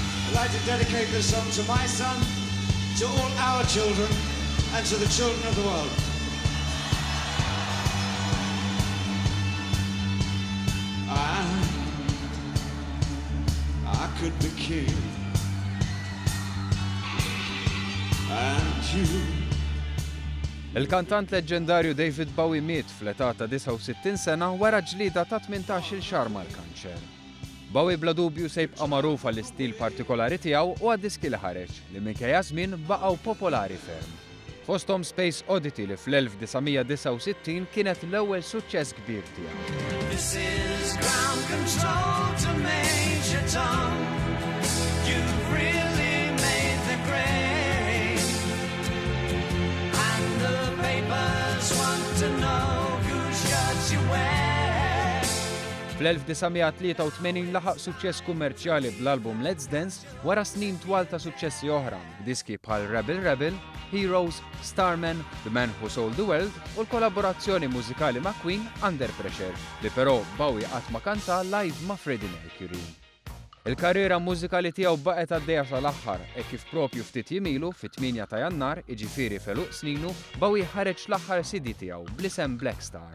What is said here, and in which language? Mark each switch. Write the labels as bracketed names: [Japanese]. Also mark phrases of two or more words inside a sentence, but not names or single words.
[English] I'd like to dedicate this song to my son, to all our children, and to the children of the world. I could be king, and you. [Maltese] Il-kantant leġġendarju David Bowie miet fl-età ta' 69 sena wara ġlieda ta' 18-il xahar mal-kanċer. Bowie bla dubju se jibqa' magħruf għall-istil partikolari tiegħu u għad-diski li ħareġ li minkejja żmien baqgħu popolari ferm. Fosthom Space Oddity li fl-1969 kienet l-ewwel suċċess kbir tiegħu. [English] This is ground control to Major Tom. You've really made the grade. And the papers want to know whose shirts you wear. [Maltese] Fl-1983 laħaq suċċess kummerċjali bl-album Let's Dance wara snin twal ta' suċċessi oħra b'diski bħal Rebel Rebel, Heroes, Starman, The Man Who Sold the World u l-kollaborazzjoni mużikali ma' Queen Under Pressure li però Bowie qatt ma kanta live ma' Freddie Mercury. Il-karriera mużikali tiegħu baqgħet għaddejja sal-aħħar e kif propju ftit jimilu fit-8 ta' Jannar, jiġifieri feluq sninu, Bowie ħareġ l-aħħar CD tiegħu bl-isem Black Star.